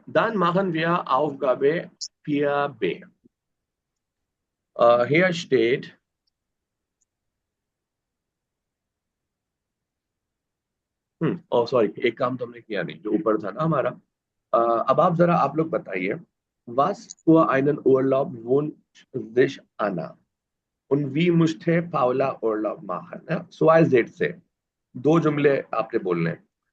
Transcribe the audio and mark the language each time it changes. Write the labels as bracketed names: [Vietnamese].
[German] Dann machen wir Aufgabe 4b. Hier steht, [Hindi] ओ sorry, एक काम तो हमने किया नहीं जो ऊपर था ना हमारा। अब आप लोग बताइए, [German] was für einen Urlaub wünscht sich Anna und wie musste Paula Urlaub machen? Ja? [Hindi] So als से दो जुमले आपने बोलने हैं।